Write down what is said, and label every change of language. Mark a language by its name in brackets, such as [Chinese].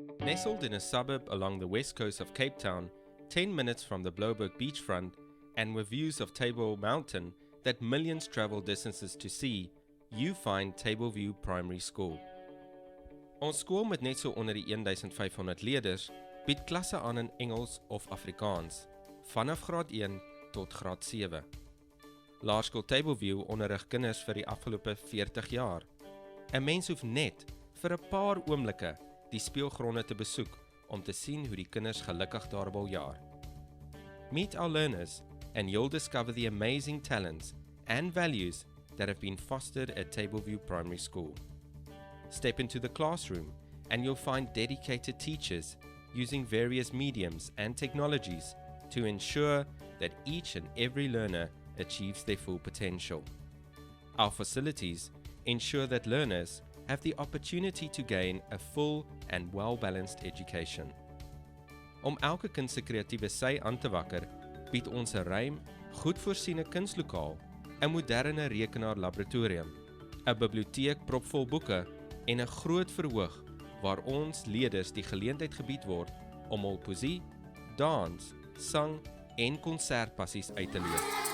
[English] Nestled in a suburb along the west coast of Cape Town, 10 minutes from the Blouberg beachfront and with views of Table Mountain that millions travel distances to see, you find Tableview Primary School. [Afrikaans] Ons skool met net so onder die 1500 leerders bied klasse aan in Engels of Afrikaans, vanaf graad 1 tot graad 7. Laerskool Tableview onderrig kinders vir die afgelope 40 jaar. 'n Mens hoef net vir 'n paar oomblikke die speelgronde te besoek om te sien hoe die kinders gelukkig daar wil jaar. [English] Meet our learners and you'll discover the amazing talents and values that have been fostered at Tableview Primary School. Step into the classroom and you'll find dedicated teachers using various mediums and technologies to ensure that each and every learner achieves their full potential. Our facilities ensure that learners have the opportunity to gain a full and well-balanced education. [Afrikaans] Om elke kind se kreatiewe sy aan te wakker, bied ons 'n ruim, goed voorsiene kunslokaal, 'n moderne rekenaarlaboratorium, 'n biblioteek propvol boeke en 'n groot verhoog waar ons leerders die geleentheid gebied word om hul poesie, dans, sang en konsertpassies uit te leef.